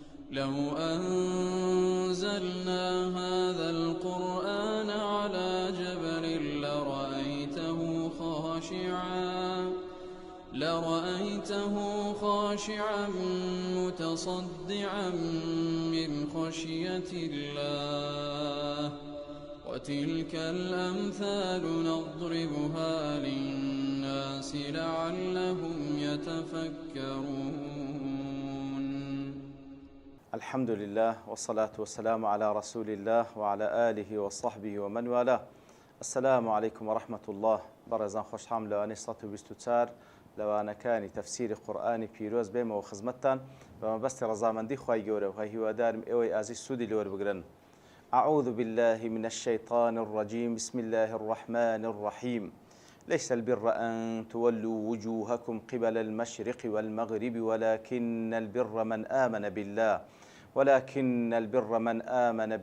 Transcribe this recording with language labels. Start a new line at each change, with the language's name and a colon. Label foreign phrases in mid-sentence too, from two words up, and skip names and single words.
Arabic: لو أنزلنا هذا القرآن على جبل لرأيته خاشعا متصدعا من خشية الله وتلك الأمثال نضربها للناس لعلهم يتفكرون. الحمد لله والصلاة والسلام على رسول الله وعلى آله وصحبه ومن والاه. السلام عليكم ورحمة الله.
Central Kurdish: برزان خوش حام لواني 124 لەوانەکانی تەفسیری قورئانی پیرۆز بێمەوە خزمەتتان بەمەبەستی ڕەزامەندی خوای گەورە و هیوادارم ئێوەی ئازیز سوودی لێوە بگرن.
Arabic: أعوذ بالله من الشيطان الرجيم. بسم الله الرحمن الرحيم. ليس البر أن تولوا وجوهكم قبل المشرق والمغرب ولكن البر من آمن